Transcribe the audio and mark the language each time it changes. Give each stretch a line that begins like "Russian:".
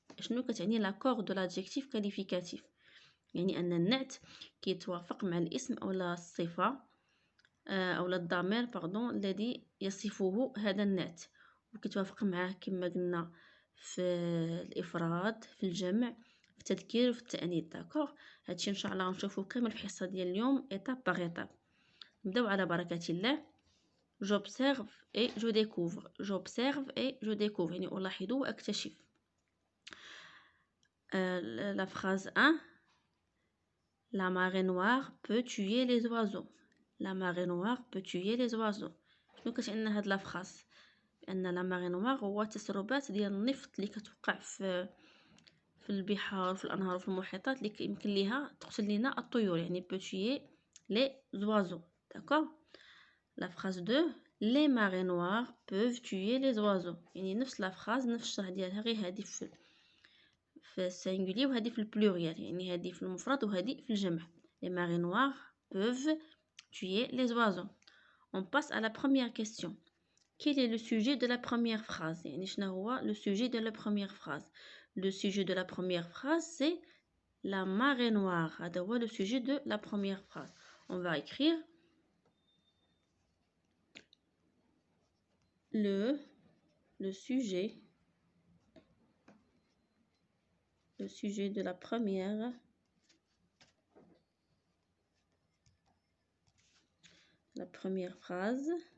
Arabic: شنو كتعني
French: لاكور دو لادجيكتيف كاليفيكاتيف؟
Arabic: يعني أن النعت كيتوافق مع الاسم أو الصفة أو الضمير الذي يصفه هذا النعت، وكيتوافق معه كما قلنا في الإفراد، في الجمع، في التذكير وفي التأنيث. داكوغ، هادشي إن شاء الله غنشوفو كامل في الحصة ديال اليوم
French: إيتاب باغ إيتاب.
Arabic: نبداو على بركة الله.
French: j'observe et je découvre. j'observe et je découvre
Arabic: يعني ألاحظ وأكتشف.
French: La phrase 1: La marée noire peut tuer les oiseaux. La marée noire peut tuer les oiseaux.
Arabic: شنو كتعني هاد لا فراس؟ بأن
French: لا ماري نوار
Arabic: هو تسربات ديال النفط اللي كتوقع في البحار وفي الأنهار وفي المحيطات اللي يمكن ليها تقتل لينا الطيور، يعني
French: peut tuer les oiseaux. D'accord. La phrase 2: Les marées noires peuvent tuer les oiseaux.
Arabic: يعني نفس لا فراس، نفس الشرح ديالها، غير هادي في السينغولي وهذه في البلوريال، يعني هذه في المفرد وهذه في الجمع.
French: Les marées noires peuvent tuer les oiseaux. On passe à la première question. Quel est le sujet de la première phrase?
Arabic: يعني شنو هو
French: le sujet de la première phrase? Le sujet de la première phrase c'est la marée noire.
Arabic: هذا هو
French: le sujet de la première phrase. On va écrire le sujet de la première phrase.